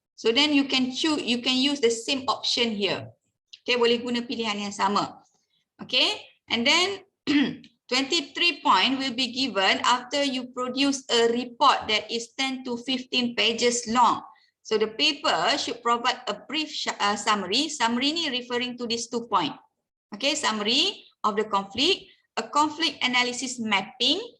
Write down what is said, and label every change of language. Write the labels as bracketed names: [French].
[English] So then you can use the same option here. [Malay] Okay, boleh guna pilihan yang sama. [English] Okay, and then 23 point will be given after you produce a report that is 10 to 15 pages long. So the paper should provide a brief summary. Summary ni referring to these 2 points. Okay, summary of the conflict, a conflict analysis mapping.